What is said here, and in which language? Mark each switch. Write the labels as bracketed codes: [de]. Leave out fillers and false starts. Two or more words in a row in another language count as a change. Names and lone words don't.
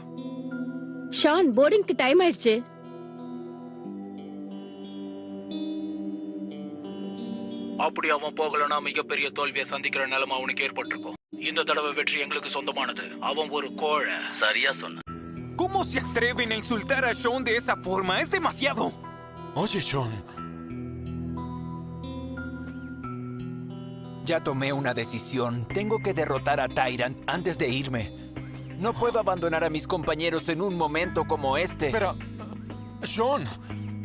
[ta] ஷான், [en] boarding time [ta] ஆயிடுச்சு. அப்படி அவன் போகலன்னா மிகப்பெரிய தோல்வியை சந்திக்கிற நிலைமை அவனுக்கு ஏற்பட்டிருக்கும். இந்த தடவை வெற்றி எங்களுக்கு சொந்தமானது. அவன் ஒரு கோழை. சரியா சொன்ன. [es] ¿Cómo se atreven a insultar a Sean de esa forma? Es demasiado. Oye, Sean. Ya tomé una decisión. Tengo que derrotar a Tyrant antes de irme. No puedo abandonar a mis compañeros en un momento como este.